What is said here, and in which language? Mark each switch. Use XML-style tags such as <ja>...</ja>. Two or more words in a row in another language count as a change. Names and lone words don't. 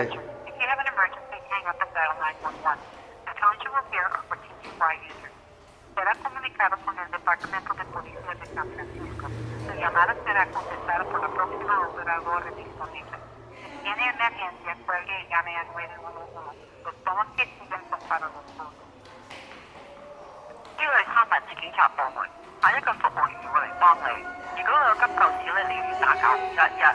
<en>If you have an emergency, hang up and dial 911. The tones you will hear are for DPH users.</en> <es>Será comunicado con el Departamento de Policía de San Francisco. Su llamada será contestada por la próxima operadora disponible. Si tiene emergencia, cuelgue y llame a 911. Los tonos que siguen son para los grupos.</es> <yue>呢個係三藩市警察部門，下一個服務員會嚟幫你。如果有急救事咧，你要打911。</yue>